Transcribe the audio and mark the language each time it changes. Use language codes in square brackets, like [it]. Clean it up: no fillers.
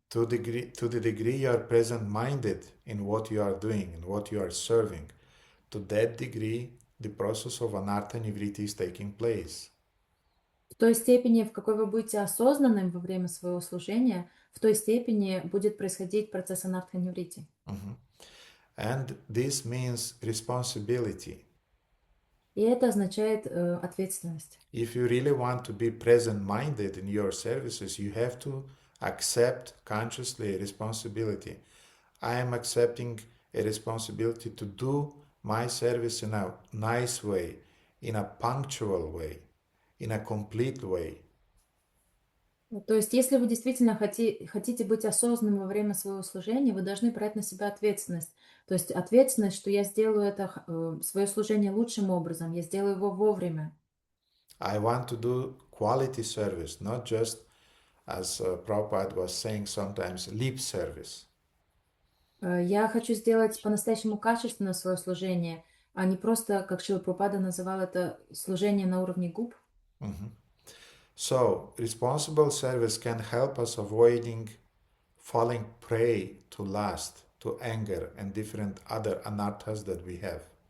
[en] To the degree you are present-minded in what you are doing and what you are serving, to that degree the process of anartha nivriti is taking place. [ru] В той степени, в какой вы будете осознанным во время своего служения, в той степени будет происходить процесс анартха-ниврити. [en] And this means responsibility. [ru] И это означает ответственность. [en] If you really want to be present-minded in your services, you have to accept consciously a responsibility. I am accepting a responsibility to do my service in a nice way, in a punctual way, in a complete way. [ru] То есть, если вы действительно хотите быть осознанным во время своего служения, вы должны брать на себя ответственность. То есть ответственность, что я сделаю это свое служение лучшим образом, я сделаю его вовремя. [en] I want to do quality service, not just, as Prabhupada was saying sometimes, lip service. [ru] Я хочу сделать по-настоящему качественное свое служение, а не просто, как Шрила Прабхупада называл это, служение на уровне губ. [en] So, responsible service can help us avoiding falling prey to lust, to anger, and different other anarthas that we have.